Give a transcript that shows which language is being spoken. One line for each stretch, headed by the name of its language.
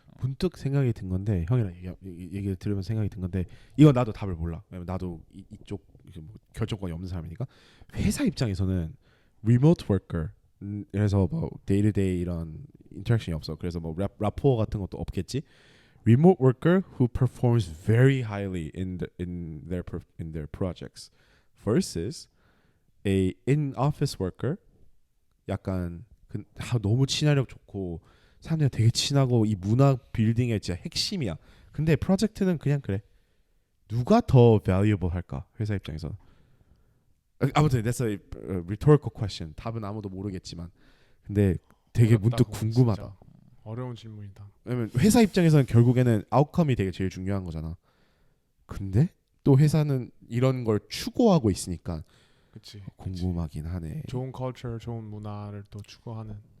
Korean: 문득 생각이 든 건데 형이랑 얘기를 들으면 생각이 든 건데 이거 나도 답을 몰라. 왜냐면 나도 이쪽 뭐 결정권이 없는 사람이니까. 회사 입장에서는 리모트 워커 그래서 뭐 데이투데이 이런 인터랙션이 없어. 그래서 뭐 라포 같은 것도 없겠지.
English: Remote worker who performs very highly in their projects versus a in-office worker
Korean: 약간 너무 친화력 좋고 사람들이랑 되게 친하고 이 문화 빌딩의 진짜 핵심이야. 근데 프로젝트는 그냥 그래. 누가 더 valuable 할까? 회사 입장에서. 아무튼
English: that's a rhetorical question.
Korean: 답은 아무도 모르겠지만. 근데 되게 어렵다, 문득 그거 궁금하다. 진짜. 어려운 질문이다. 왜냐면 회사 입장에서는 결국에는 아웃컴이 되게 제일 중요한 거잖아. 근데 또 회사는 이런 걸 추구하고 있으니까 그치. 궁금하긴 하네. 좋은 컬처, 좋은 문화를 또 추구하는.